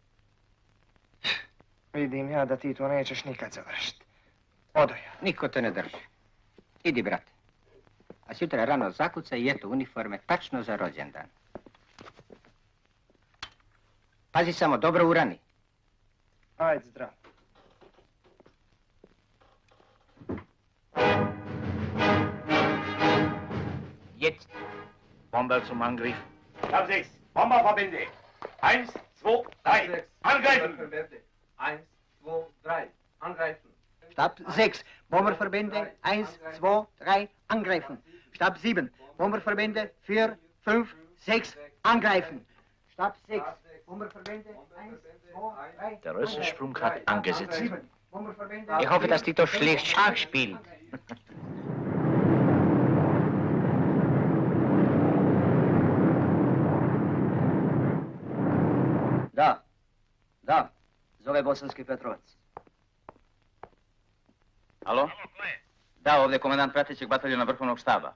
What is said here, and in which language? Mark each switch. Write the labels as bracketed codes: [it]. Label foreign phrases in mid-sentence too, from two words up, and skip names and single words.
[sr] Vidim ja da ti to nećeš nikad završiti. Odo ja. Niko te ne drži. Idi, brate. A sutra rano zakucaj i eto uniforme tačno za rođendan. Pazi samo, dobro urani. Ajde, zdrav. [de] Jetzt. Bomber zum Angriff. Stab 6, Bomberverbände. 1, 2, 3, angreifen! 1, 2, 3, angreifen! Stab 6, Bomberverbände, 1, 2, 3, angreifen. Stab 7, Bomberverbände, 4, 5, 6, angreifen. Stab 6, Bomberverbände, 1, 2, 3. Der Rössensprung hat angesetzt. Ich hoffe, dass Tito schlecht Schach spielt. [sr] Da, zove Bosanski Petrovac. Alo? Da, ovdje je komandant pratećeg bataljona Vrhovnog štaba.